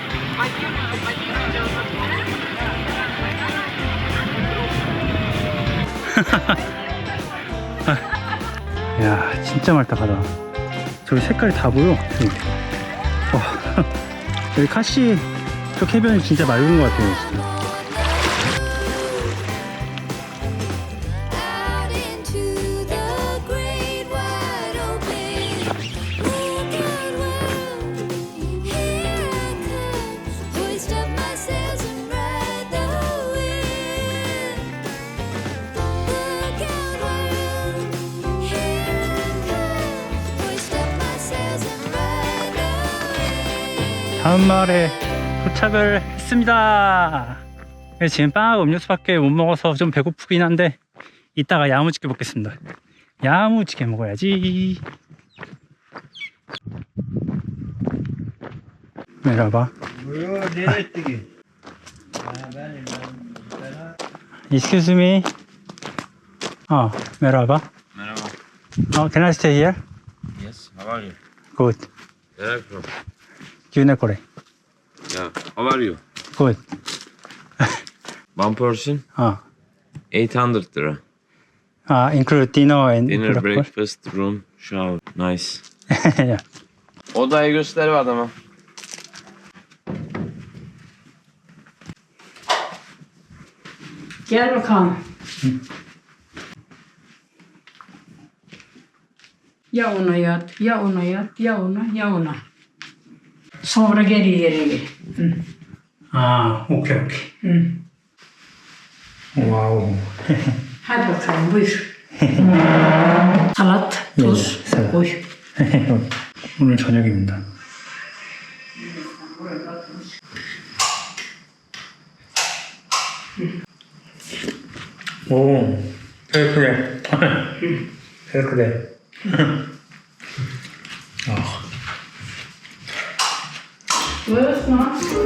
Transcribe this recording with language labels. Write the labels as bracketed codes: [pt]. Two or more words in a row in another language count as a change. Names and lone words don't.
[ko] 야, 진짜 맑다 바다. 저기 색깔이 다 보여. 여기. 와, 여기 카시 쪽 해변이 진짜 맑은 것 같아요, 진짜. [en] Out into the great wide open, look out world, here I come, hoist up my sails and ride the wind. Look out world, here I come, hoist up my sails and ride the wind. [ko] 다음 마을에 도착을 했습니다. 지금 빵하고 음료수밖에 못 먹어서 좀 배고프긴 한데 이따가 야무지게 먹겠습니다. 야무지게 먹어야지. 내려봐. [en] Excuse me. [ko] 내려봐. [en] Can I stay here? Yes, how are you? Good. Where are you from? 유네코레. Yeah, how are you? Good. One person, 800 lira. Include dinner and Dinner, breakfast. breakfast, room, shower. Nice. Yeah. [tr] Odayı göster be adama. Gel bakalım. Ya ona yat, ya ona yat, ya ona, ya ona. Sonra geri yere gel. 오케이. 와우. Hadi bakalım buyur. Salat, tuz, salat. koy. [ko] 오늘 저녁입니다. 오, 되게 크네. 되게 크네. [tr] Buyursun.